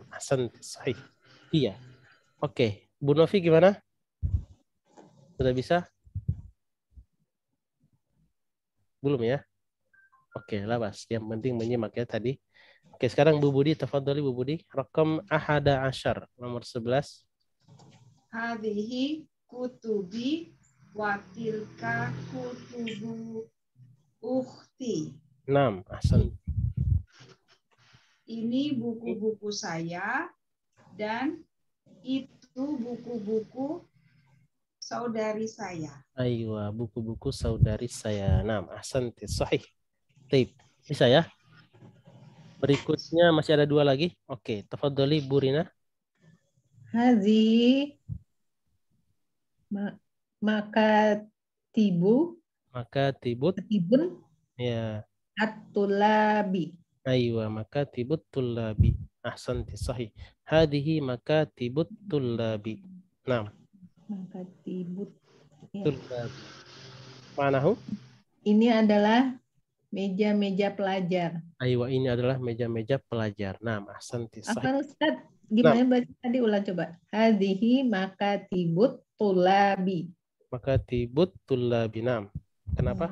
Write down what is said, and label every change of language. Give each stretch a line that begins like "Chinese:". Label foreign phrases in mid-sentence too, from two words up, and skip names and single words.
Arabic: حسن صحيح.
Indonesian: Iya. Oke, Bu Novi gimana? Sudah bisa? Belum ya? Oke, labas. Yang penting menyimak ya tadi. Oke, sekarang Bu Budi, tafadhali Bu Budi. Rakam 11, nomor 11.
Arabic: هذه كتبي وتلك كتب أختي. 6, Hasan.
Indonesian: Ini buku-buku saya dan itu buku-buku saudari saya. Aywa, buku-buku saudari saya. 6,
Arabic: حسن صحيح.
Indonesian: Taib. Bisa ya? Berikutnya masih ada 2 lagi. Oke, tafadhali Bu Rina.
Arabic: هذه مكاتب ya at-tulabi. Aywa, مكاتب الطلاب. أحسنت صحيح. هذه مكاتب الطلاب. 6. مكاتب. Ya. الطلاب. معناه?
Indonesian: Ini adalah meja-meja pelajar. Aywa, ini adalah meja-meja pelajar.
Arabic: 6. أحسنت صحيح.
Indonesian: Apa Ustaz? Gimana baca tadi, ulang coba.
Arabic: هذه مكاتب الطلاب. مكاتب الطلاب. 6. Kenapa?